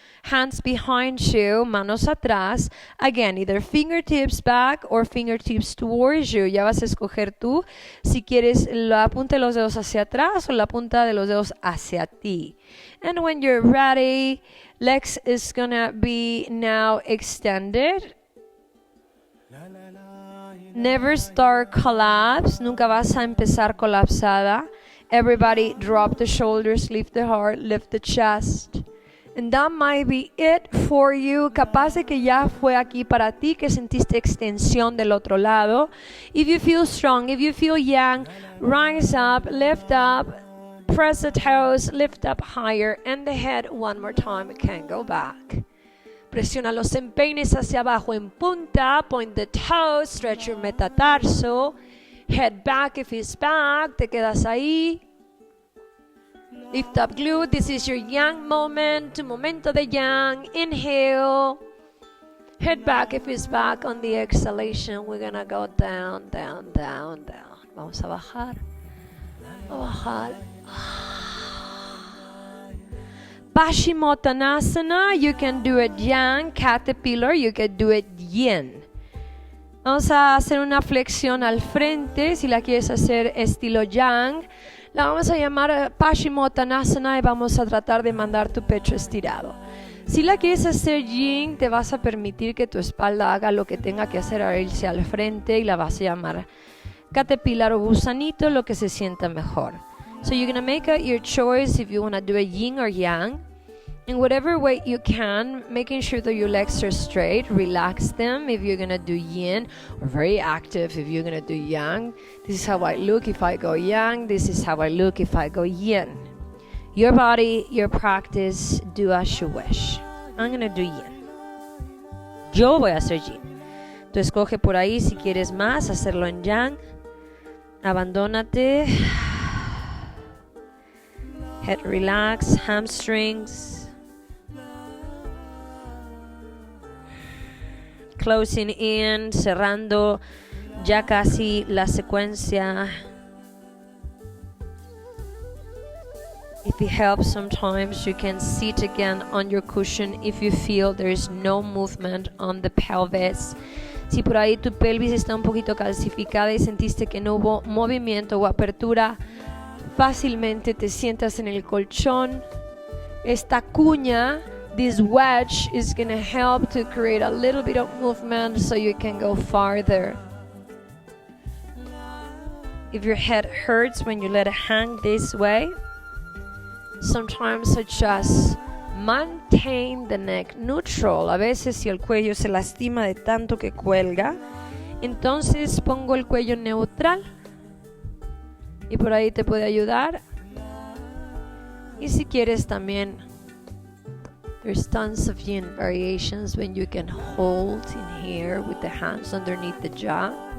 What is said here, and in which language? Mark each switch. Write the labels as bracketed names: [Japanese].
[English] Hands behind you, [Spanish] manos atrás. [English] Again, either fingertips back or fingertips towards you. [Spanish] Ya vas a escoger tú si quieres la punta de los dedos hacia atrás o la punta de los dedos hacia ti. [English] And when you're ready, legs is gonna be now extended. Never start collapse. [Spanish] Nunca vas a empezar colapsada. [English] Everybody drop the shoulders, lift the heart, lift the chest. And that might be it for you. [Spanish] Capaz de que ya fue aquí para ti, que sentiste extensión del otro lado. [English] If you feel strong, if you feel young, rise up, lift up, press the toes, lift up higher, and the head one more time. It can go back. [Spanish] Presiona los empeines hacia abajo en punta. [English] Point the toes, stretch your metatarso. Head back if it's back. [Spanish] Te quedas ahí. [English] Lift up glute. This is your yang moment. [Spanish] Tu momento de yang. [English] Inhale. Head back if it's back. On the exhalation, we're gonna go down, down, down, down. [Spanish] Vamos a bajar. A bajar. [English] Paschimottanasana. You can do it yang. Caterpillar. You can do it yin. [Spanish] Vamos a hacer una flexión al frente. Si la quieres hacer estilo yang, la vamos a llamar Paschimottanasana y vamos a tratar de mandar tu pecho estirado. Si la quieres hacer yin, te vas a permitir que tu espalda haga lo que tenga que hacer a irse al frente y la vas a llamar caterpillar o gusanito, lo que se sienta mejor. [English] So you're going to make your choice if you want to do a yin or yang. In whatever way you can, making sure that your legs are straight, relax them if you're going to do yin, or very active if you're going to do yang. This is how I look if I go yang, this is how I look if I go yin. Your body, your practice, do as you wish. I'm going to do yin. [Spanish] Yo voy a hacer yin. Tú escoge por ahí si quieres más, hacerlo en yang. Abandónate. [English] Head relax, hamstrings. Closing in, [Spanish] cerrando ya casi la secuencia. [English] If it helps, sometimes you can sit again on your cushion if you feel there is no movement on the pelvis. [Spanish] Si por ahí tu pelvis está un poquito calcificada y sentiste que no hubo movimiento o apertura, fácilmente te sientas en el colchón. Esta cuña, [English] this wedge, is going to help to create a little bit of movement so you can go farther. If your head hurts when you let it hang this way, sometimes I just maintain the neck neutral. [Spanish] A veces si el cuello se lastima de tanto que cuelga, entonces pongo el cuello neutral y por ahí te puede ayudar. Y si quieres también, [English] there's tons of yin variations when you can hold in here with the hands underneath the jaw.